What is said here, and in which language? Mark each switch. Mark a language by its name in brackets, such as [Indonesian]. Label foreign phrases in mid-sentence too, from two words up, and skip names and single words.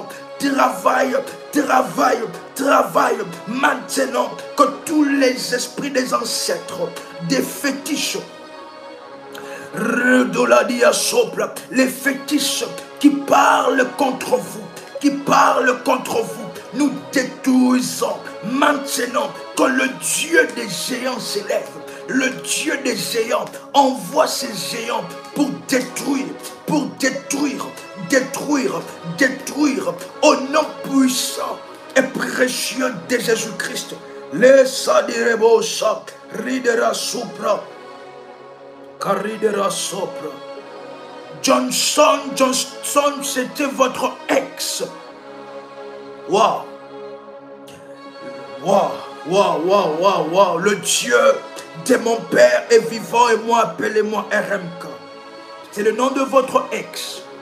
[French] Travaille maintenant, que tous les esprits des ancêtres, des fétiches, les fétiches qui parlent contre vous, nous détruisons maintenant, que le Dieu des géants s'élève. le Dieu des géants envoie ses géants pour détruire, détruire au nom puissant et précieux de Jésus-Christ. Laisse direbosa, ridera supra, caridera sopra. Johnson, c'était votre ex. Waouh. Waouh. Le Dieu de mon père est vivant et moi, appelez-moi RMK. C'est le nom de votre ex.